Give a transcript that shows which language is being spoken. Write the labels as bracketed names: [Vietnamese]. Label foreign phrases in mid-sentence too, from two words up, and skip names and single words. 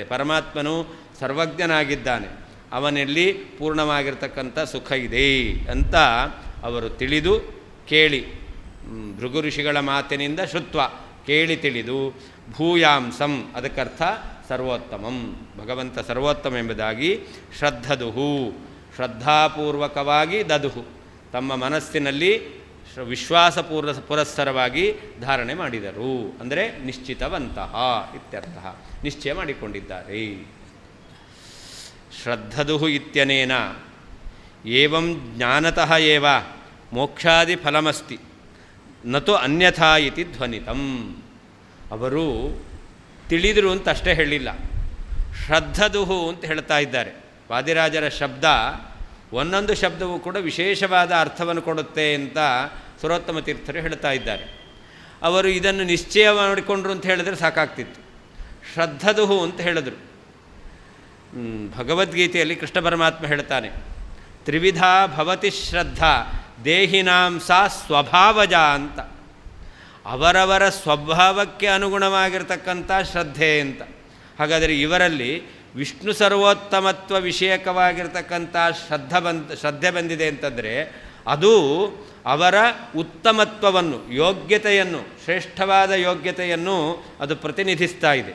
[Kannada] ಪರಮಾತ್ಮನು ಸರ್ವಜ್ಞನಾಗಿದ್ದಾನೆ, ಅವನಲ್ಲಿ ಪೂರ್ಣವಾಗಿರ್ತಕ್ಕಂಥ ಸುಖ ಇದೆ ಅಂತ ಅವರು ತಿಳಿದು ಕೇಳಿ, ಭೃಗು ಋಷಿಗಳ ಮಾತಿನಿಂದ ಶ್ರುತ್ವ ಕೇಳಿ ತಿಳಿದು, ಭೂಯಾಂಸಂ ಅದಕ್ಕರ್ಥ ಸರ್ವೋತ್ತಮಂ, ಭಗವಂತ ಸರ್ವೋತ್ತಮ ಎಂಬುದಾಗಿ ಶ್ರದ್ಧದುಹು ಶ್ರದ್ಧಾಪೂರ್ವಕವಾಗಿ ದದುಹು ತಮ್ಮ ಮನಸ್ಸಿನಲ್ಲಿ ಪುರಸ್ಸರವಾಗಿ ಧಾರಣೆ ಮಾಡಿದರು. ಅಂದರೆ ನಿಶ್ಚಿತವಂತಹ ಇತ್ಯರ್ಥ, ನಿಶ್ಚಯ ಮಾಡಿಕೊಂಡಿದ್ದಾರೆ. [Sanskrit] ಶ್ರದ್ಧದುಹು ಇತ್ಯನೇನ ಏವಂ ಜ್ಞಾನತಃ ಏವ ಮೋಕ್ಷಾದಿ ಫಲಮಸ್ತಿ ನತು ಅನ್ಯಥಾ ಇತಿ ಧ್ವನಿತಂ. [Kannada] ಅವರು ತಿಳಿದರು ಅಂತ ಅಷ್ಟೇ ಹೇಳಿಲ್ಲ, ಶ್ರದ್ಧದುಹು ಅಂತ ಹೇಳ್ತಾ ಇದ್ದಾರೆ. ವಾದಿರಾಜರ ಶಬ್ದ ಒಂದೊಂದು ಶಬ್ದವೂ ಕೂಡ ವಿಶೇಷವಾದ ಅರ್ಥವನ್ನು ಕೊಡುತ್ತೆ ಅಂತ ಸುರೋತ್ತಮ ತೀರ್ಥರು ಹೇಳ್ತಾ ಇದ್ದಾರೆ. ಅವರು ಇದನ್ನು ನಿಶ್ಚಯ ಮಾಡಿಕೊಂಡ್ರು ಅಂತ ಹೇಳಿದ್ರೆ ಸಾಕಾಗ್ತಿತ್ತು. ಶ್ರದ್ಧದುಹು ಅಂತ ಹೇಳಿದ್ರು. ಭಗವದ್ಗೀತೆಯಲ್ಲಿ ಕೃಷ್ಣ ಪರಮಾತ್ಮ ಹೇಳ್ತಾನೆ, [Sanskrit] ತ್ರಿವಿಧಾ ಭವತಿ ಶ್ರದ್ಧಾ ದೇಹಿನಾಂ ಸಾ ಸ್ವಭಾವಜ [Kannada] ಅಂತ. ಅವರವರ ಸ್ವಭಾವಕ್ಕೆ ಅನುಗುಣವಾಗಿರ್ತಕ್ಕಂಥ ಶ್ರದ್ಧೆ ಅಂತ. ಹಾಗಾದರೆ ಇವರಲ್ಲಿ ವಿಷ್ಣು ಸರ್ವೋತ್ತಮತ್ವ ವಿಷಯಕವಾಗಿರ್ತಕ್ಕಂಥ ಶ್ರದ್ಧೆ ಬಂದಿದೆ ಅಂತಂದರೆ ಅದು ಅವರ ಉತ್ತಮತ್ವವನ್ನು, ಯೋಗ್ಯತೆಯನ್ನು, ಶ್ರೇಷ್ಠವಾದ ಯೋಗ್ಯತೆಯನ್ನು ಅದು ಪ್ರತಿನಿಧಿಸ್ತಾ ಇದೆ.